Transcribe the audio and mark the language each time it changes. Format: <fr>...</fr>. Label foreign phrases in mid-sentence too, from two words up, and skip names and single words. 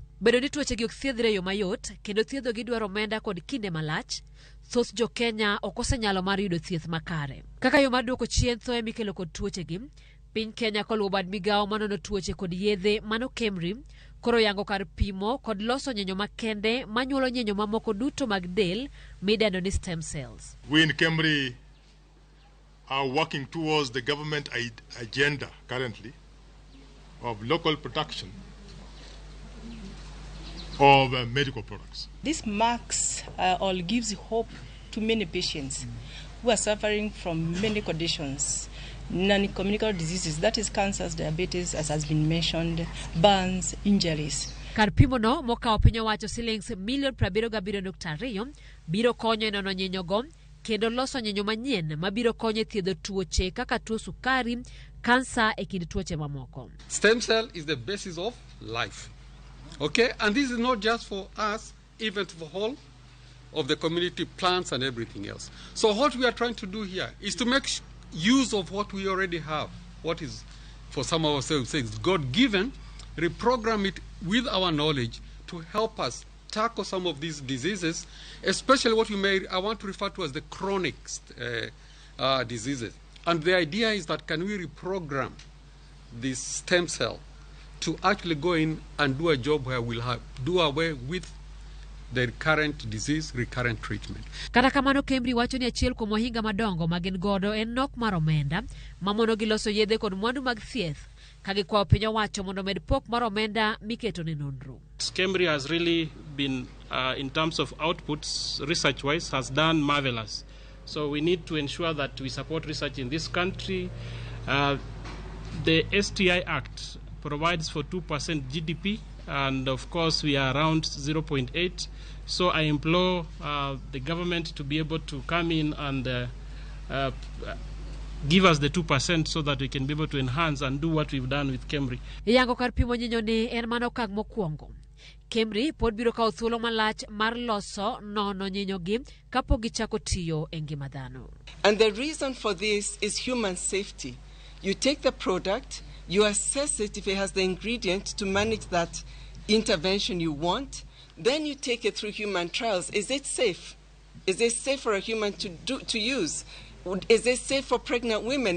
<luo>Bedo ni tuoche gi ok thiedhre yo mayot kendo thiedho gi dwaro omenda kod kinde malach, thoth jo Kenya ok osenyalo mar yudo thieth makare. Kaka yo mar duoko chien tho mikelo kod tuoche gi, piny Kenya koluwo bad migawo manono tuoche kod yedhe mano KEMRI koro yango kar pimo kod loso nyinyo makende manyuolo nyinyo mamoko duto mag del midendo ni</luo> <en>stem cells. We in KEMRI are working towards the government agenda currently of local production of medical products. This marks or gives hope to many patients who are suffering from many conditions, non-communicable diseases, that is cancers, diabetes, as has been mentioned, burns, injuries.</en> <luo>Kar pimo no mokawo piny owacho silings $77.2 biro konyo e nono nyinyo go kendo loso nyinyo manyien mabiro konyo e thiedho tuoche kaka tuo sukari, kansa e kind tuoche mamoko.</luo> <en>Stem cell is the basis of life. Okay, and this is not just for us, even for all of the community, plants and everything else. So what we are trying to do here is to make use of what we already have, what is for some of ourselves God-given, reprogram it with our knowledge to help us tackle some of these diseases, especially what I want to refer to as the chronic diseases. And the idea is that can we reprogram this stem cell to actually go in and do a job where we'll do away with the recurrent disease, recurrent treatment.</en> <luo>Kata kamano KEMRI wacho ni achiel kuom ohinga madongo magin godo en nok mar omenda mamono gi loso yedhe kod mwandu mag thieth ka gikwayo piny owacho mondo med pok mar omenda miketo ne nonro.</luo> <en>KEMRI has really been, in terms of outputs, research-wise, has done marvelous. So we need to ensure that we support research in this country. The STI Act provides for 2% GDP, and of course we are around 0.8. So I implore the government to be able to come in and give us the 2% so that we can be able to enhance and do what we've done with KEMRI.</en> <luo>Yango kar pimo nyinyo ni en mano kag mokwongo. KEMRI pod biro kawo thuolo malach mar loso nono nyinyo gi kapok gichako tiyo e ngima dhano.</luo> <en>And the reason for this is human safety. You take the product, you assess it if it has the ingredient to manage that intervention you want, then you take it through human trials. Is it safe? Is it safe for a human to use? Is it safe for pregnant women?</en>